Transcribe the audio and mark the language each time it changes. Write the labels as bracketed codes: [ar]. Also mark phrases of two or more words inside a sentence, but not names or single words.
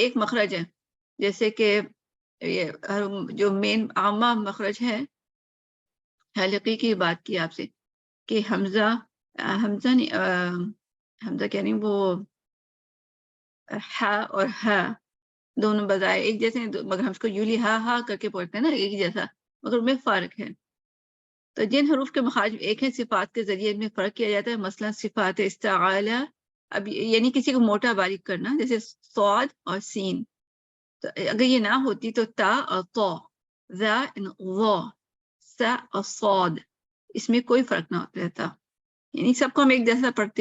[ur] ایک مخرج ہے، جیسے کہ یہ جو مین عامہ مخرج ہے، حلقی کی بات کی آپ سے کہ حمزہ کیا نہیں، وہ ہا اور ہا دونوں بجائے ایک جیسے، مگر ہم اس کو یولی ہا ہا کر کے پڑھتے ہیں نا ایک جیسا، مگر میں فرق ہے. تو جن حروف کے مخارج ایک ہیں صفات کے ذریعے ان میں فرق کیا جاتا ہے. مثلا صفات استعالہ، اب یعنی کسی کو موٹا باریک کرنا، جیسے صاد اور سین. تو اگر یہ نہ ہوتی تو تا اور طا، ذا ظا، سا اور صاد، اس میں کوئی فرق نہ رہتا، یعنی سب کو ہم ایک جیسا پڑھتے.